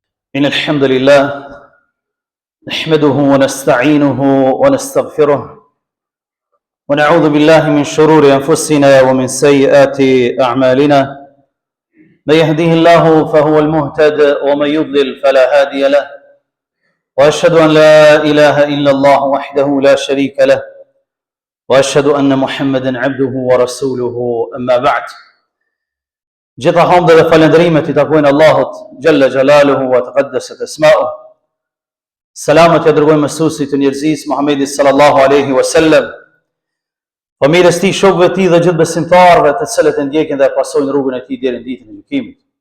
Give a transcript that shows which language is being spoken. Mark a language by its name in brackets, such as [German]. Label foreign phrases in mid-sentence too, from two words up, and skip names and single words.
[Arabic] إن الحمد لله نحمده ونستعينه ونستغفره ونعوذ بالله من شرور أنفسنا ومن سيئات أعمالنا من يهديه الله فهو المهتد ومن يضلل فلا هادي له وأشهد أن لا إله إلا الله وحده لا شريك له وأشهد أن محمدا عبده ورسوله أما بعد. [Albanian] Gjitha hamdë dhe falendrimet I takojnë Allahut [Arabic] جل جلاله وتقدست أسماؤه. [Albanian] Salamet ja dërgojmë mësuesit të njerëzisë Muhammedit [Arabic] صلى الله عليه وسلم, [Albanian] familjes tij, shokëve të tij dhe gjithë besimtarëve të cilët e ndjekin dhe pasojnë rrugën e tij deri në ditën e gjykimit.